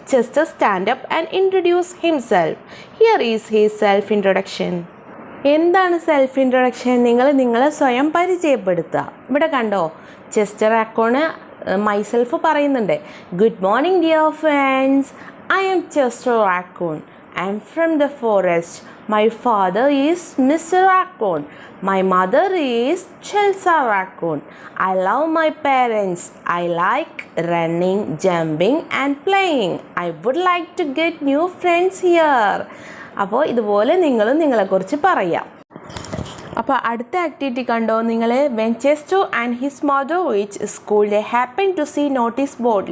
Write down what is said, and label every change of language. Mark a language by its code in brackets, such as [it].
[en] Chester stand up and introduce himself. Here is his self introduction. [ml] എന്താണ് self introduction? നിങ്ങളെ സ്വയം പരിചയപ്പെടുത്തുക. ഇവിടെ കണ്ടോ, ചെസ്റ്റർ റാക്കോണ് മൈസെൽഫ് പറയുന്നുണ്ട്. [en] Good morning dear friends, I am Chester Raccoon. I am from the forest. My father is Mr. Raccoon. My mother is Chelsea Raccoon. I love my parents. I like running, jumping and playing. I would like to get new friends here. [ml] അപ്പോൾ ഇതുപോലെ നിങ്ങളും നിങ്ങളെക്കുറിച്ച് പറയാം. അപ്പോൾ അടുത്ത activity കണ്ടോ നിങ്ങൾ? [en] When Chester and his mother reached school, they happened to see notice board.